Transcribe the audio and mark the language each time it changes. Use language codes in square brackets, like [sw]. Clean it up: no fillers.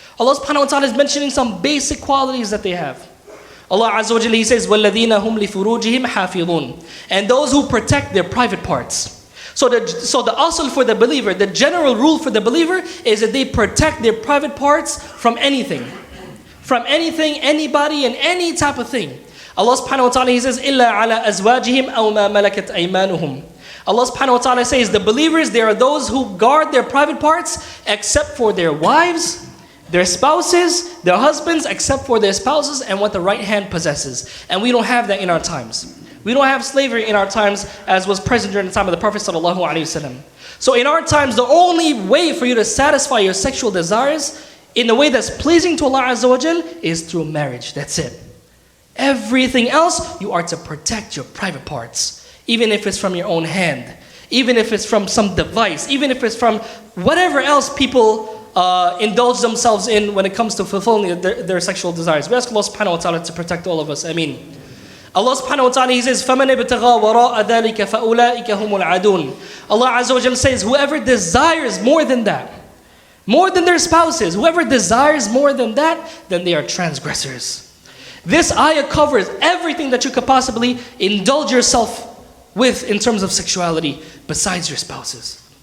[en] Allah subhanahu wa ta'ala is mentioning some basic qualities that they have. Allah Azza wa Jalla, He says, [ar] وَالَّذِينَ هُمْ لِفُرُوجِهِمْ حَافِظُونَ, [en] and those who protect their private parts. So the asl for the believer, the general rule for the believer is that they protect their private parts from anything. From anything, anybody, and any type of thing. Allah subhanahu wa ta'ala, He says, [ar] إِلَّا عَلَىٰ أَزْوَاجِهِمْ أَوْ مَا مَلَكَتْ أَيْمَانُهُمْ. [en] Allah subhanahu wa ta'ala says, the believers, they are those who guard their private parts except for their wives, their spouses, their husbands, except for their spouses and what the right hand possesses. And we don't have that in our times. We don't have slavery in our times as was present during the time of the Prophet sallallahu alaihi wasallam. So in our times, the only way for you to satisfy your sexual desires in a way that's pleasing to Allah Azza wa Jal is through marriage. That's it. Everything else, you are to protect your private parts. Even if it's from your own hand. Even if it's from some device. Even if it's from whatever else people indulge themselves in when it comes to fulfilling their sexual desires. We ask Allah subhanahu wa ta'ala to protect all of us. Ameen. Allah subhanahu wa ta'ala, He says, [ar] فَمَنِ ابْتَغَى وَرَاءَ ذَلِكَ فَأُولَٰئِكَ هُمُ الْعَادُونَ. [en] Allah Azza wa Jalla says, whoever desires more than that, more than their spouses, whoever desires more than that, then they are transgressors. This ayah covers everything that you could possibly indulge yourself with in terms of sexuality besides your spouses.